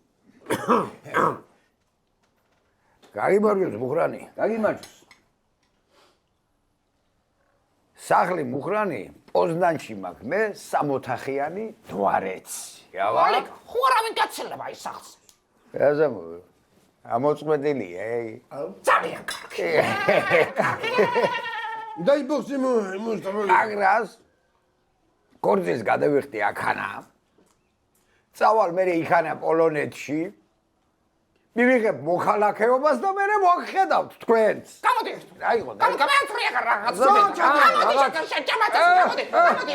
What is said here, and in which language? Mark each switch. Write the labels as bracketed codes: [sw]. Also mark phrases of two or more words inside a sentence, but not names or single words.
[ka] გაგიმარჯოს მუხრანი, გაგიმარჯოს. სახლი მუხრანი პოზნანში მაქვს მე 3 ოთახიანი დვარეცი. ალიკ, ხო არავინ გაცილება ის სახლს. ეზემ ამოწმედილია, ძალიან კარგი. [ru] дай бог ему здоровья. [ka] აგრას კორძის გადავიხდი აქანა. წავალ მე იქანა პოლონეთში. მივიღებ მოხალხეობას და მე მოგხედავთ თქვენს. გამოდი. აიღო. გამომწრია რაღაც. გამოდი.